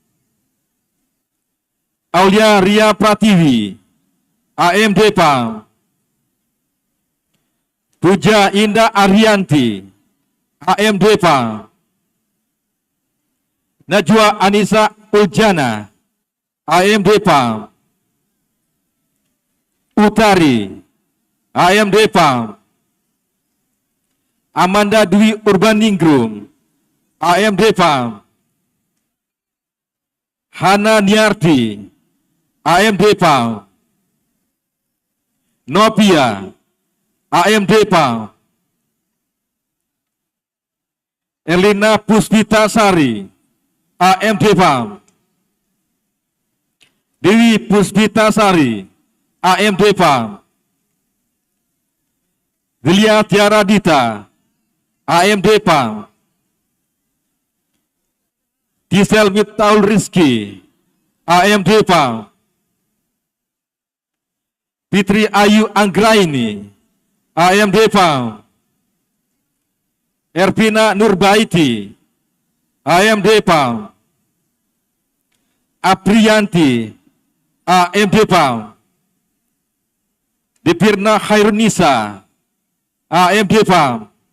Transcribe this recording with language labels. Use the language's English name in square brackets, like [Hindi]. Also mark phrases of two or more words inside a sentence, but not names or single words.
[Indonesian] Aulia Ria Pratiwi, AMD PAM. Puja Indah Arianti, AMD PAM. Najwa Anissa Uljana, AMD PAM. Utari, AMD PAM. Amanda Dwi Urbaningrum, AMD PAM. Hana Niarti, AMD PAM. Nopia, AMD PAM. Elina Puspita Sari, AMD PAM. Dewi Puspita Sari, AMD PAM. Delia Tiara Dita, AMD PAM. Gisel Mitaul Rizki, AMD PAM. Fitri Ayu Anggraini, AMD PAM. Ervina Nurbaiti, AMD PAM. Aprianti, AMD PAM. Dipirna Khairunisa, AMD PAM.